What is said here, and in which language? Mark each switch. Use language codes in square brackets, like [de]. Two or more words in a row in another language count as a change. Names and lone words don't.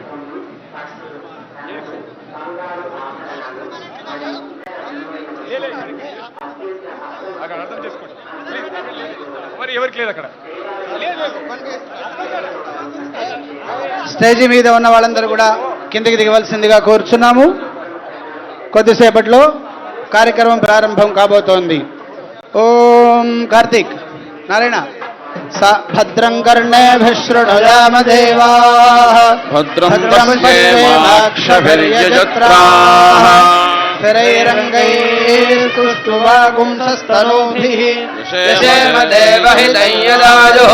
[te] స్టేజీ మీద ఉన్న వాళ్ళందరూ కూడా కిందికి దిగవలసిందిగా కోరుచున్నాము. కొద్దిసేపట్లో కార్యక్రమం ప్రారంభం కాబోతోంది. [sa] ఓం కార్తీక్ నారాయణ भद्रं कर्णेभिः शृणुयाम देवाः भद्रं पश्येमाक्षभिर्यजत्राः स्थिरैरङ्गैस्तुष्टुवागुंसस्तनूभिः यशेम देवहितं यदायुः